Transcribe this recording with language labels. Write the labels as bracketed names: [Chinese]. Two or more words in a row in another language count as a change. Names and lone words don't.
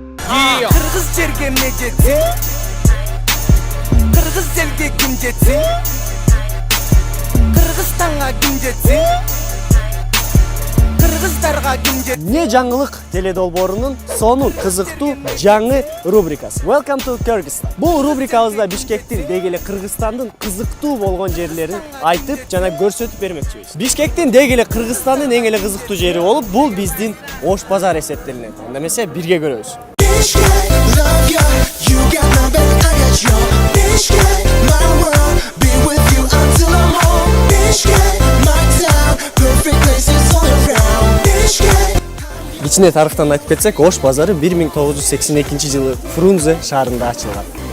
[Kyrgyz] Kırgız жерге эмне жетсин? Kırgız элге ким жетсин? Кыргызстанга ким жетсин? Кыргыздарга ким жетсин? Не жаңылык теледолбоорунун сонун кызыктуу жаңы рубрикасы. [English] Welcome to Kyrgyzstan. [Kyrgyz] Бул рубрикабызда Бишкектин деги эле Кыргызстандын кызыктуу болгон жерлерин айтып жана көрсөтүп бермекчибиз. Бишкектин деги эле Кыргызстандын эң эле кызыктуу жери болуп, бул биздин Ош базар эсептелинет. Анда эмесе бирге көрөбүз. Кичине тарыхтан айтып кетсек, Ош базары 1982-жылы Фрунзе шаарында ачылган.